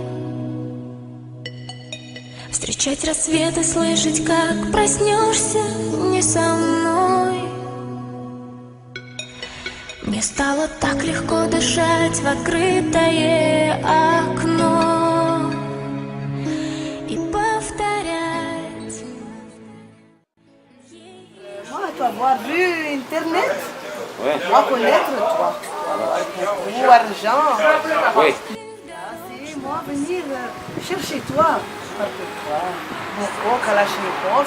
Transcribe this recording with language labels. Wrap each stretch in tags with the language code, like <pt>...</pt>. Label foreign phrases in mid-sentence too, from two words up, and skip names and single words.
<ru>Встречать рассветы, слышать, как проснешься не со мной. Мне стало так легко дышать в открытое окно и повторять.</ru> <fr>Moi, tu avoir vu Internet, Ouais. moi connaître toi. Ou argent. Oui. C'est moi venir chercher toi. Parce que toi, beaucoup Kalachnikov.</fr>